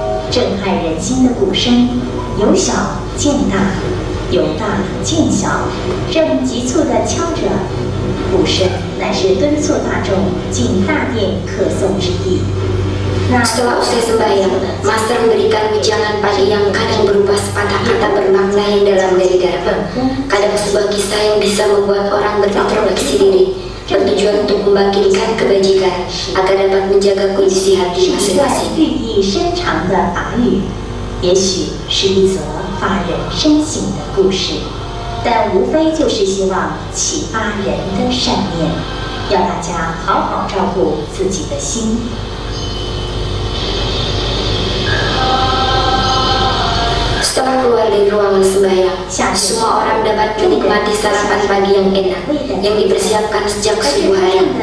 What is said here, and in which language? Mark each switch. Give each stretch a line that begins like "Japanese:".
Chinese: 震撼人心的鼓声，由小见大，由大见小，正急促地敲着。鼓声乃是敦促大众进大殿可诵之意。
Indonesian: Setelah usai sembahyang, Master memberikan wejangan pagi yang kadang berupa sepatah kata bermakna yang dalam dari dalam, kadang sebuah kisah yang bisa membuat orang berintrospeksi diri, bertujuan untuk membangkitkan kebajikan agar dapat menjaga kondisi hati masing-masing.
Chinese: 寓意深长的法语，也许是一则发人深省的故事，但无非就是希望启发人的善念，要大家好好照顾自己的心。
Indonesian: Setelah keluar dari ruangan sembahyang, semua orang dapat menikmati sarapan pagi yang enak yang dipersiapkan sejak subuh hari.